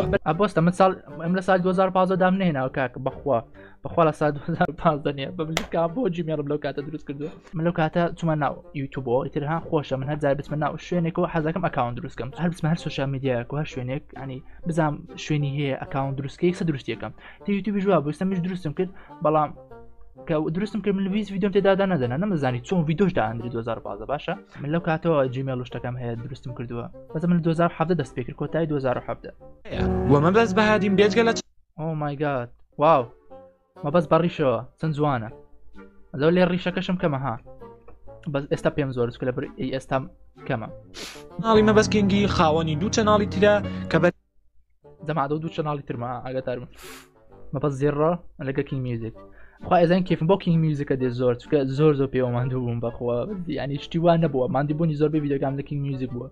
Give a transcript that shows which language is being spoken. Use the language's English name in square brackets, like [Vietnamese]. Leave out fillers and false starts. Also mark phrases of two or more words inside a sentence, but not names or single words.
[Central Kurdish] ئەبۆستە من ساڵ ئەم لە سال 2015 دام نهێناوە کاکە بەخوا لە سال 2015 نیە بەبلیکا بۆ جیمێڵم لەو کاتە دروست کردووە من لەو کاتە چوومە ناو یوتیوبەوە ئیترها خۆشە من هەر جار بچمە ناو شوێنێکەوە حەزەکەم ئەکاونت دروستکەم هەر بچمە هەر [English] social media [Central Kurdish] و هەر شوێنێک ینی بزانم شوێنی هەیە ئەکاونت دروستکەی سە دروستیەکەم تە یوتیوبی ژوا بوو ئێستامیش دروستم کرد بەڵام کە دروستم کرد من لە ڤیدیۆم تێدادا نەدەنا نەمەزانی چۆن ڤیدیۆش داهەندری 2015 باشە من لەو کاتەوە جیمێڵ شتەکەم هەیە دروستم کردووە بەس من 2017 دەست پێ کرد کۆتایی 2017 وە مەبەست بەهادین بێجگە لە [English] oh my god [Central Kurdish] واو مەبەست بە ڕیشەوە چەند جوانە لەو لێ ڕیشەکەشم کەمە ها بەس ئێستا پێم زۆر چکە لە بەر ئێستا کەمە چەناڵی مەبەستکینگی خاوەنی دوو چەناڵی ترە کە بە دەمادە دوو چەناڵی ترمە ئاگاتارم مەبەست زێڕە لەگە کینگ میوزیک خوا ئێزان کێفم بۆ کینگ میوزیکە دێ زۆر چکە زۆر پێوە ماندوو بووم بەخوا ینی شتی وان نەبووە ماندی بوونی زۆر بە ڤیدیۆکام لە کینگ میوزیک بووە